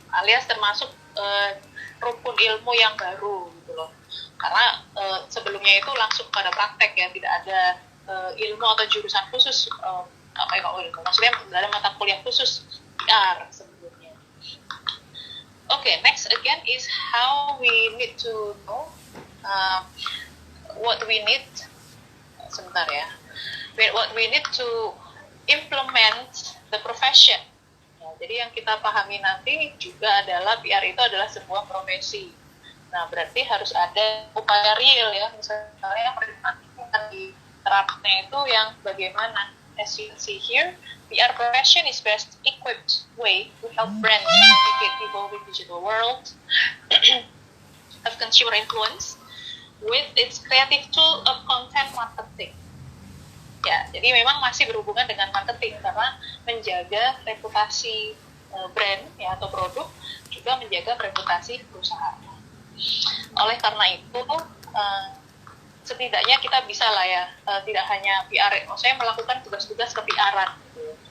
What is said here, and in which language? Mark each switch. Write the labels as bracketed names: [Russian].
[Indonesian] Alias termasuk rukun ilmu yang baru gitu loh. Karena sebelumnya itu langsung pada praktek ya, tidak ada ilmu atau jurusan khusus ilmu. Maksudnya dalam mata kuliah khusus PR sebelumnya. [English] Okay, next again is how we need to know what we need. [Indonesian] Sebentar ya. [English] What we need to implement the profession. [Indonesian] Ya, jadi yang kita pahami nanti juga adalah PR itu adalah sebuah profesi. Nah, berarti harus ada upaya real ya, misalnya yang akan diterapkan itu yang bagaimana. [English] As you can see here, PR profession is best equipped way to help brands navigate the evolving digital world of consumer influence with its creative tool of content marketing. [Indonesian] Ya, jadi memang masih berhubungan dengan marketing karena menjaga reputasi brand ya atau produk juga menjaga reputasi perusahaan. Oleh karena itu setidaknya kita bisa lah ya tidak hanya PR, maksudnya melakukan tugas-tugas ke-PR-an gitu.